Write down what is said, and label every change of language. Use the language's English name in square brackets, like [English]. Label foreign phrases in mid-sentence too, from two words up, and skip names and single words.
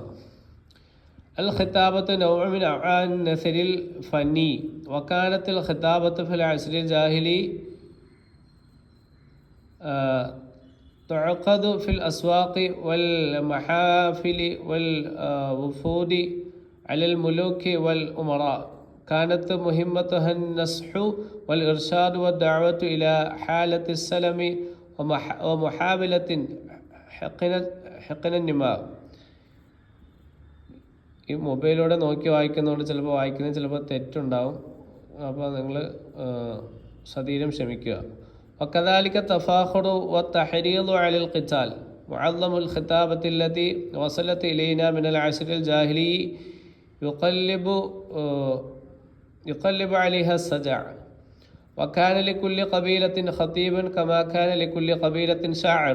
[Arabic] الخطابة نوع من أنواع النثر الفني وكانت الخطابة في العصر الجاهلي تعقد في الأسواق والمحافل والوفود على الملوك والأمراء كانت مهمتها النصح والإرشاد والدعوة إلى حالة السلم ومحاولة حقن النماء. [Malayalam] ഈ മൊബൈലിലൂടെ നോക്കി വായിക്കുന്നതുകൊണ്ട് ചിലപ്പോൾ വായിക്കുന്നത് ചിലപ്പോൾ തെറ്റുണ്ടാവും. അപ്പോൾ നിങ്ങൾ സധീരം ക്ഷമിക്കുക. [Arabic] وكذلك التفاخر والتحريض على القتال معظم الخطابة التي وصلت إلينا من العصر الجاهلي يقلب عليها السجع وكان لكل قبيلة خطيبا كما كان لكل قبيلة شاعر.